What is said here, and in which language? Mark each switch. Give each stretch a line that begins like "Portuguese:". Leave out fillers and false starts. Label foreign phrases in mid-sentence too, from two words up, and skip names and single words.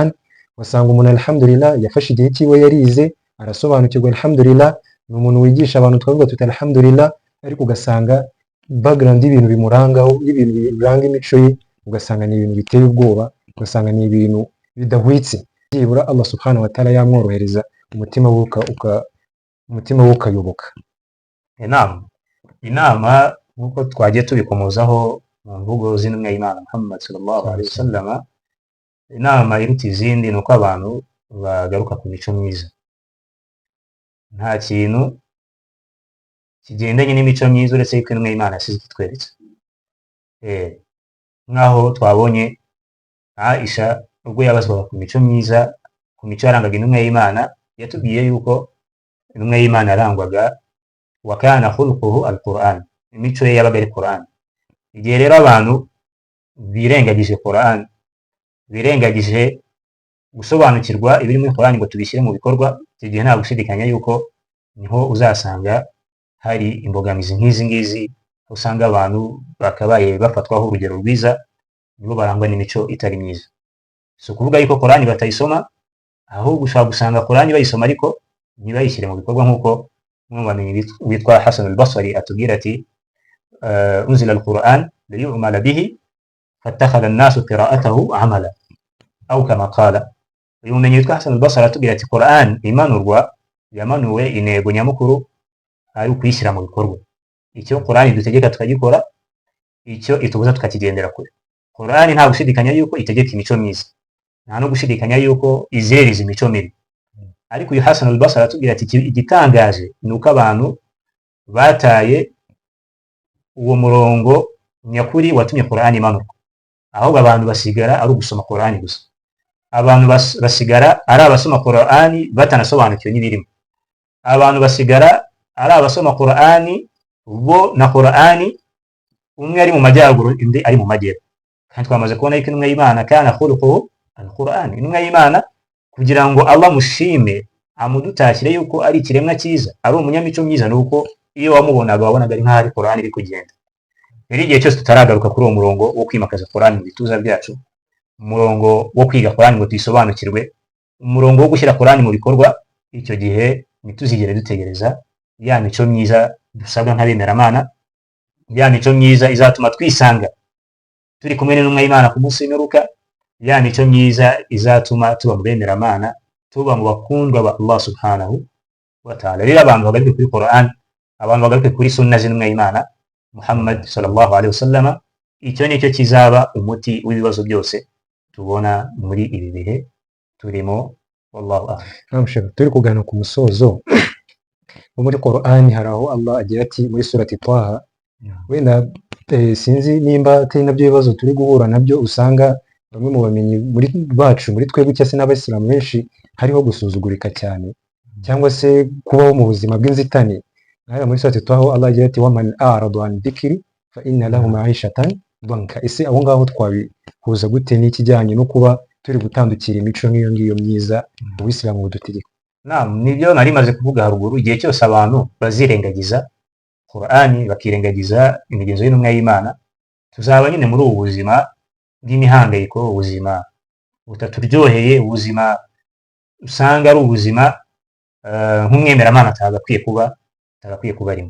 Kinyarwanda: Ugasanga umuntu alhamdulillah yafashe igihe cyiwe yarize, arasobanukirwa, alhamdulillah, ni umuntu wigisha abantu, twavuga tuti alhamdulillah. Ariko ugasanga background y'ibintu bimurangaho, y'ibintu biranga imico ye, ugasanga ni ibintu biteye ubwoba, ugasanga ni ibintu bidahwitse. Byibura Allah
Arabic: سبحانه وتعالى
Kinyarwanda: yamworohereza umutima we ukayoboka. Inama nk'uko twagiye tubikomozaho mu mvugo z'intumwa y'Imana Muhammad
Arabic: صلى الله عليه وسلم,
Kinyarwanda: inama iruta izindi ni uko abantu bagaruka ku mico myiza. Nta kintu kigendanye n'imico myiza uretse yuko intumwa y'Imana yasize kitweretse. Nk'aho twabonye Aisha ubwo yabazwaga ku mico myiza, ku mico yarangaga intumwa y'Imana, yatubwiye yuko intumwa y'Imana yarangwaga
Arabic: وكان خلقه القرآن,
Kinyarwanda: imico ye yabaga ari Qur'an. Igihe rero abantu birengagije Qur'an, birengagije gusobanukirwa ibiri muri Qur'an ngo tubishyire mu bikorwa, icyo gihe nta gushidikanya yuko niho uzasanga hari imbogamizi nk'izi ngizi. Usanga abantu bakabaye bafatwaho urugero rwiza, nibo barangwa n'imico itari myiza. Si ukuvuga yuko Qur'an batayisoma, ahubwo ushobora gusanga Qur'an bayisoma ariko ntibayishyire mu bikorwa, nk'uko umwami witwa Hasan al-Basri atubwira ati
Arabic: أنزل القرآن ليعمل به فاتخذ الناس قراءته عملا أو كما قال.
Kinyarwanda: Uyu mumenyi witwa Hasan al-Basri atubwira ati Qur'an yamanuwe intego nyamukuru ari ukuyishyira mu bikorwa. Icyo Qur'an dutegeka tukagikora, icyo itubuza tukakigendera kure. Qur'an nta gushidikanya yuko itegeka imico myiza, nta no gushidikanya yuko izereza imico mibi. Ariko uyu Hasan al-Basri atubwira ati igitangaje ni uko abantu bataye uwo murongo nyakuri watumye Qur'an imanuka, ahubwo abantu basigara ari ugusoma Qur'an gusa. Abantu basigara ari abasoma Qur'an batanasobanukiwe n'ibirimo. Abantu basigara ari abasoma Qur'an bo na Qur'an umwe ari mu majyaruguru indi ari mu majyepfo. Kandi twamaze kubona yuko intumwa y'Imana
Arabic: كان خلقه القرآن,
Kinyarwanda: intumwa y'Imana kugira ngo Allah mushime amudutakire yuko ari ikiremwa cyiza, ari umunyamico myiza, nuko iyo wamubonaga wabonaga ari nk'aho ari Qur'an iri kugenda. Rero igihe cyose tutaragaruka kuri uwo murongo wo kwimakaza Qur'an mu bituza byacu, umurongo wo kwiga Qur'an ngo tuyisobanukirwe, umurongo wo gushyira Qur'an mu bikorwa, icyo gihe ntituzigere dutegereza ya mico myiza dusabwa nk'abemeramana, ya mico myiza izatuma twisanga turi kumwe n'intumwa y'Imana ku munsi w'imperuka, ya mico myiza izatuma tuba mu bemeramana, tuba mu bakundwa ba Allah
Arabic: سبحانه وتعالى.
Kinyarwanda: Rero abantu bagaruke kuri Qur'an, abantu bagaruke kuri sunna z'intumwa y'Imana Muhammad
Arabic: صلى الله عليه وسلم,
Kinyarwanda: icyo nicyo kizaba umuti w'ibibazo byose tubona muri ibi bihe turimo.
Arabic: والله أعلم.
Kinyarwanda: Turi kugana ku musozo. Muri Qur'an hari aho Allah agira ati muri surati Taha, wenda sinzi nimba atari nabyo bibazo turi guhura nabyo, usanga bamwe mu bamenyi muri twebwe cyangwa se n'abayisilamu benshi hariho gusuzugurika cyane cyangwa se kubaho mu buzima bw'inzitane. Hariya muri surati Taha Allah agira ati
Arabic: ومن أعرض عن ذكري فإن له معيشة ضنكا.
Kinyarwanda: Ese aho ngaho twabihuza gute n'ikijyanye no kuba turi gutandukira imico nk'iyo ngiyo myiza ubuyisilamu budutegeka? Nibyo nari maze kuvuga haruguru, igihe cyose abantu bazirengagiza Qur'ani bakirengagiza imigenzo y'intumwa y'Imana, tuzaba nyine muri ubu buzima bw'imihangayiko, ubuzima butaturyoheye, ubuzima usanga ari ubuzima nk'umwemeramana atagakwiye kuba arimo.